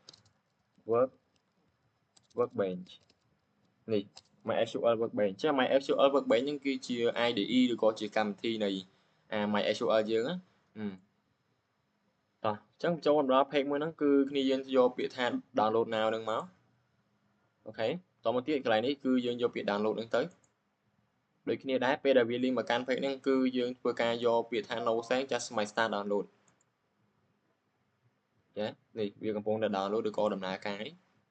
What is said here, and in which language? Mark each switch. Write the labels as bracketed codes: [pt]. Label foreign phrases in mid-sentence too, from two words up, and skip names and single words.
[km] Workbench នេះ MySQL Workbench ចឹង MySQL Workbench ហ្នឹងគឺជា IDE ឬក៏ជាកម្មវិធីនៃMySQL យើងណាតោះ អញ្ចឹងចូលដល់ page មួយហ្នឹងគឺគ្នាយើងយកពាក្យថា [en] download now [km] ហ្នឹងមកអូខេតមកទៀតកន្លែងនេះគឺយើងយកពាក្យ download ហ្នឹងទៅដូចគ្នាដែរពេលដែលវាលីងមកកាន់ page ហ្នឹងគឺយើងធ្វើការយកពាក្យថា [en] no send just my start download [km] ចានេះវាកំពុងតែ download ឬក៏ដំណើរការនេះ